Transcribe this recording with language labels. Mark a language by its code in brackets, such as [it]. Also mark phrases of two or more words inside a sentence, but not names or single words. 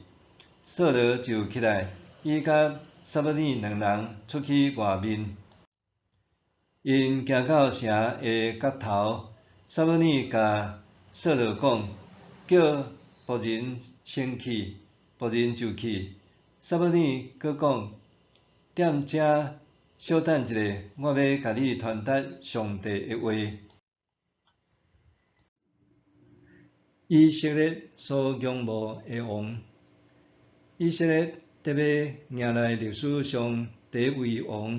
[nan] 扫罗就起来，伊甲撒母耳两人出去外面。因行到城的角头，撒母耳甲扫罗讲，叫仆人先去，仆人就去。撒母耳阁讲，踮遮小等一下，我要甲你传达上帝的话。以色列所仰慕的王，以色列得要迎来历史上第一位王。